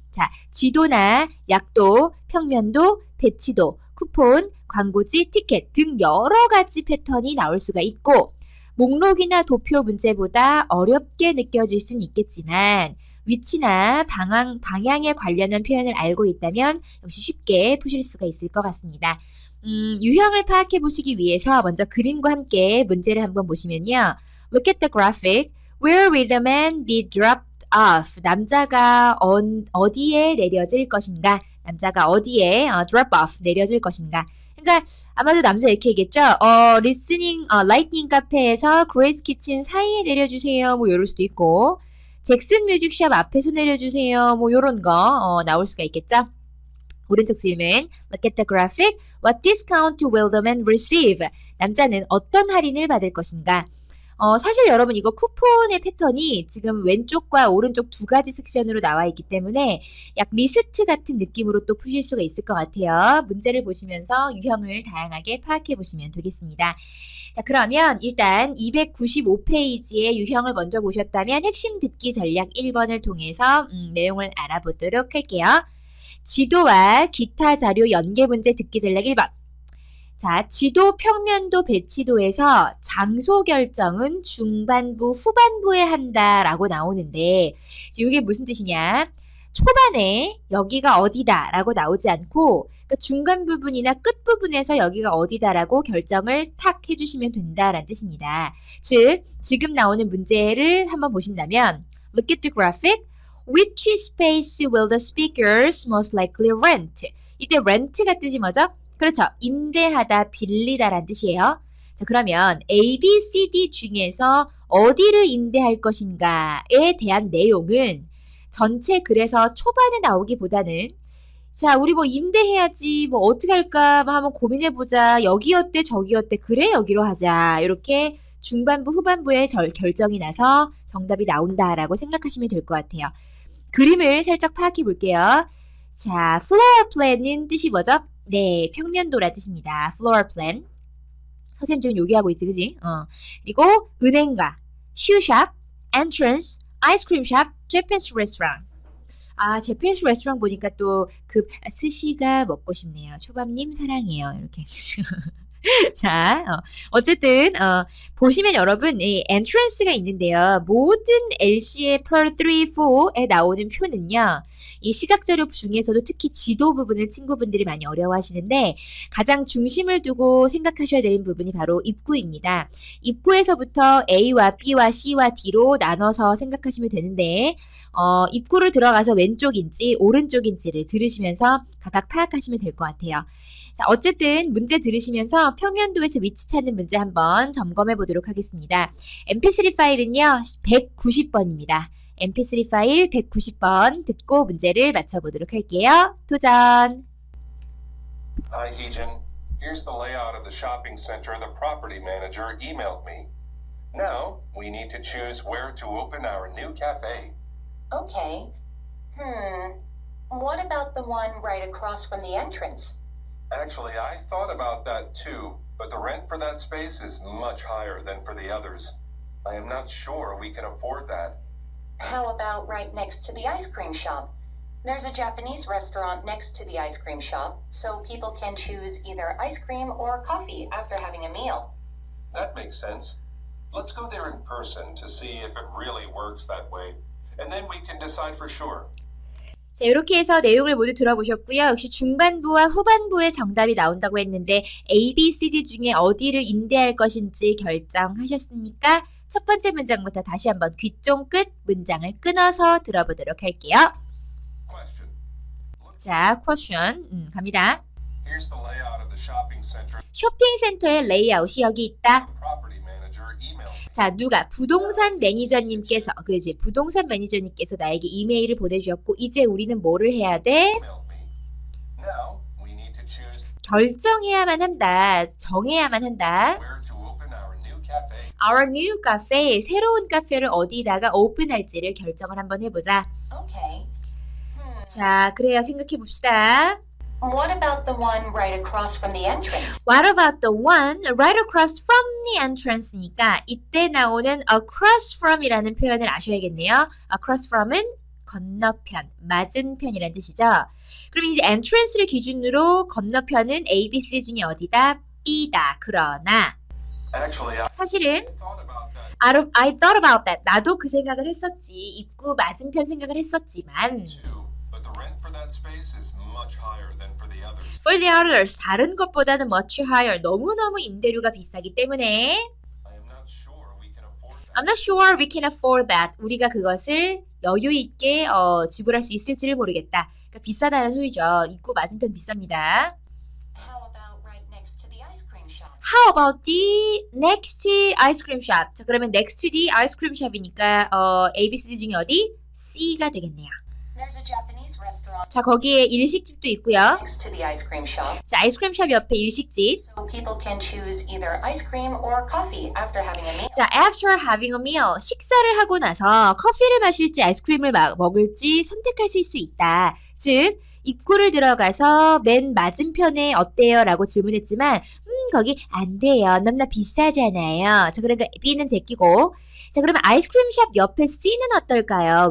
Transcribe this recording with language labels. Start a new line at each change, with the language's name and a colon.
Korean: 자, 지도나 약도, 평면도, 배치도, 쿠폰, 광고지, 티켓 등 여러 가지 패턴이 나올 수가 있고 목록이나 도표 문제보다 어렵게 느껴질 수는 있겠지만 위치나 방향에 관련한 표현을 알고 있다면 역시 쉽게 푸실 수가 있을 것 같습니다. 유형을 파악해 보시기 위해서 먼저 그림과 함께 문제를 한번 보시면요.
English: Look at the graphic. Where will the man be dropped off?
Korean: 남자가 어디에 내려질 것인가? 남자가 어디에 drop off 내려질 것인가? 그러니까 아마도 남자 이렇게 얘기했죠. 라이트닝 카페에서 그레이스 키친 사이에 내려주세요. 뭐 이럴 수도 있고 잭슨 뮤직샵 앞에서 내려주세요. 뭐 요런 거 나올 수가 있겠죠. 오른쪽 질문.
English: Look at the graphic. What discount will the man receive?
Korean: 남자는 어떤 할인을 받을 것인가? 사실 여러분 이거 쿠폰의 패턴이 지금 왼쪽과 오른쪽 두 가지 섹션으로 나와 있기 때문에 약 리스트 같은 느낌으로 또 푸실 수가 있을 것 같아요. 문제를 보시면서 유형을 다양하게 파악해 보시면 되겠습니다. 자, 그러면 일단 295페이지의 유형을 먼저 보셨다면 핵심 듣기 전략 1번을 통해서 내용을 알아보도록 할게요. 지도와 기타 자료 연계 문제 듣기 전략 1번. 자, 지도, 평면도, 배치도에서 장소 결정은 중반부, 후반부에 한다라고 나오는데 이게 무슨 뜻이냐? 초반에 여기가 어디다 라고 나오지 않고 그러니까 중간 부분이나 끝 부분에서 여기가 어디다라고 결정을 탁 해주시면 된다라는 뜻입니다. 즉, 지금 나오는 문제를 한번 보신다면
English: Look at the graphic. Which space will the speakers most likely rent?
Korean: 이때 rent가 뜻이 뭐죠? 그렇죠. 임대하다, 빌리다라는 뜻이에요. 자, 그러면 A, B, C, D 중에서 어디를 임대할 것인가에 대한 내용은 전체 글에서 초반에 나오기보다는 자, 우리 뭐 임대해야지, 뭐 어떻게 할까 한번 고민해보자. 여기 어때, 저기 어때, 그래, 여기로 하자. 이렇게 중반부, 후반부에 결정이 나서 정답이 나온다라고 생각하시면 될 것 같아요. 그림을 살짝 파악해 볼게요. 자, floor plan은 뜻이 뭐죠? 네, 평면도라 뜻입니다. floor plan. 선생님 지금 여기 하고 있지, 그지? 그리고 은행가,
English: shoeshop, entrance, ice cream shop, Japanese restaurant.
Korean: Japanese restaurant 보니까 또 그 스시가 먹고 싶네요. 초밥님 사랑해요. 이렇게. 자, 어쨌든 보시면 여러분 이 entrance가 있는데요. 모든 LC의 per 3, 4에 나오는 표는요. 이 시각자료 중에서도 특히 지도 부분을 친구분들이 많이 어려워하시는데 가장 중심을 두고 생각하셔야 되는 부분이 바로 입구입니다. 입구에서부터 A와 B와 C와 D로 나눠서 생각하시면 되는데 입구를 들어가서 왼쪽인지 오른쪽인지를 들으시면서 각각 파악하시면 될 것 같아요. 자, 어쨌든 문제 들으시면서 평면도에서 위치 찾는 문제 한번 점검해 보도록 하겠습니다. mp3 파일은요 190번입니다. mp3 파일 190번 듣고 문제를 맞춰보도록 할게요. 도전!
English: Hi, Heejin. Here's the layout of the shopping center the property manager emailed me. Now, we need to choose where to open our new cafe. Okay. What about the one right across from the entrance? Actually, I thought about that too, but the rent for that space is much higher than for the others. I am not sure we can afford that. How about right next to the ice cream shop? There's a Japanese restaurant next to the ice cream shop, so people can choose either ice cream or coffee after having a meal. That makes sense. Let's go there in person to see if it really works that way, and then we can decide for sure.
Korean: 자, 이렇게 해서 내용을 모두 들어보셨고요. 역시 중반부와 후반부의 정답이 나온다고 했는데 A, B, C, D 중에 어디를 임대할 것인지 결정하셨습니까? 첫 번째 문장부터 다시 한번 귀쫑 끝 문장을 끊어서 들어보도록 할게요.
English: Question.
Korean: 자, question 갑니다.
English: Here's the layout of the shopping center
Korean: 쇼핑센터의 레이아웃이 여기 있다.
English: the property manager emailed me.
Korean: 자, 누가? 부동산 매니저님께서, 그지? 부동산 매니저님께서 나에게 이메일을 보내주셨고, 이제 우리는 뭐를 해야 돼?
English: Emailed me. Now, we need to choose
Korean: 결정해야만 한다. 정해야만 한다.
English: where to open our new cafe. Our new cafe,
Korean: 새로운 카페를 어디다가 오픈할지를 결정을 한번 해보자.
English: Okay.
Korean: 자, 그래요. 생각해봅시다.
English: What about the one right across from the entrance? What about the one right across from the entrance니까
Korean: 이때 나오는 across from이라는 표현을 아셔야겠네요. across from은 건너편, 맞은편이라는 뜻이죠. 그럼 이제 entrance를 기준으로 건너편은 A, B, C 중에 어디다? B다. 그러나
English: Actually,
Korean: 사실은
English: thought about that I thought about that.
Korean: 나도 그 생각을 했었지. 입구 맞은편 생각을 했었지만
English: too, but the rent for that space is much higher than for the others. for the others,
Korean: 다른 것보다는 much higher, 너무너무 임대료가 비싸기 때문에
English: I am not sure we can afford that. I'm not sure we can afford that.
Korean: 우리가 그것을 여유 있게 지불할 수 있을지를 모르겠다. 그러니까 비싸다는 소리죠. 입구 맞은편 비쌉니다.
English: How about right next to the ice cream shop? How about the next ice cream shop?
Korean: 자, 그러면
English: next to the ice cream shop이니까 A, B, C, D 중에 어디?
Korean: C가 되겠네요.
English: There's a Japanese restaurant
Korean: 자, 거기에 일식집도 있고요.
English: next to the ice cream shop,
Korean: 자, 아이스크림샵 옆에 일식집.
English: so people can choose either ice cream or coffee after having a meal.
Korean: 자,
English: after having a meal,
Korean: 식사를 하고 나서 커피를 마실지 아이스크림을 먹을지 선택할 수 있다. 즉, 입구를 들어가서 맨 맞은편에 어때요? 라고 질문했지만 거기 안 돼요. 너무나 비싸잖아요. 자, 그러니까 B는 제끼고 자, 그러면 아이스크림샵 옆에 C는 어떨까요?